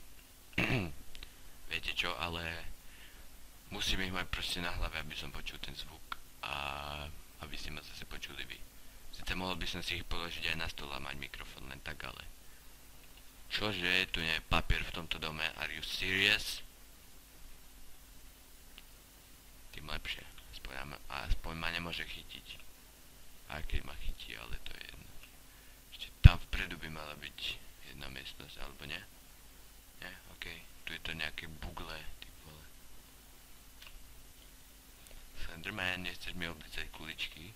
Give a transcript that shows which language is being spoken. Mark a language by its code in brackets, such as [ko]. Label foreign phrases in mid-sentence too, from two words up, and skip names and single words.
[sk] viete čo, ale... musím ich mať proste na hlave, aby som počul ten zvuk. A... aby ste ma zase počuli vy. Sice mohol by som si ich položiť aj na stôl a mať mikrofón len tak, ale... čože, tu nie je papier v tomto dome? [en] Are you serious? [sk] Tým lepšie. Aspoň ma nemôže chytiť. Aj keď ma chytí, ale to je jedno. Ešte tam vpredu by mala byť jedna miestnosť, alebo nie? Nie? Okej. Tu je to nejaké bugle, ty vole. Slenderman, nechceš mi oblicať kuličky?